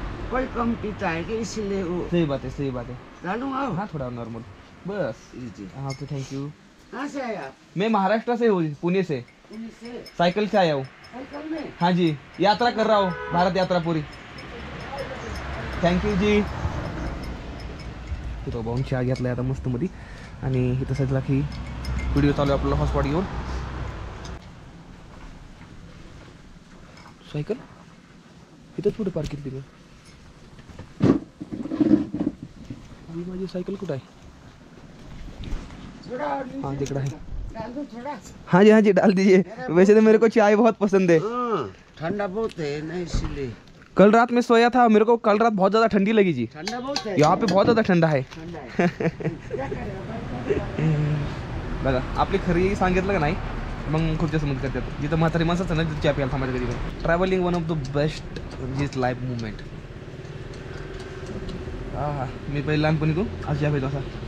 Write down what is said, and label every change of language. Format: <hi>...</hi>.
<hi>कोई कम पीता है कि इसलिए वो सही बात है, सही बात है. डालूंगा. हाँ थोड़ा नॉर्मल बस. जी हाँ तो थैंक यू. कहाँ से आए आप? मैं महाराष्ट्र से हूँ, पुणे से, पुणे से? साइकिल से आया हूँ। साइकिल में? हाँ जी, यात्रा कर रहा हूँ, भारत यात्रा पूरी। थँक्यू जी.</hi> <mr>तिथं भाऊन चहा घेतला आता मस्त मध्ये आणि इथं सजला की व्हिडिओ चालू आहे आपल्याला हॉटस्पॉट घेऊन. सायकल इथंच पुढे पार्क केली मी. माझी सायकल कुठं आहे?</mr> <hi>थोड़ा और नीचे हाँ दिख रहा है. डाल दो थोड़ा. हाँ जी डाल दीजिए. वैसे तो मेरे को चाय बहुत पसंद है. हाँ, ठंडा बहुत है ना इसलिए. कल रात में सोया था, मेरे को कल रात बहुत ज़्यादा ठंडी लगी जी. ठंडा बहुत है. यहाँ पे बहुत ज़्यादा ठंडा है. ठंडा है. क्या करें?</hi> <mr>बघा आपली खरी सांगितलं का नाही मग खूप जास्त मदत करतात. जिथं म्हातारी माणसाचं ना तिथं चहा प्यायला थांबायचं कधी पण.</mr> <en>Travelling one of the best जीज life movement.</en> <mr>हा मी पहिले लहानपणी तू आज चहा प्यायचो असा.</mr>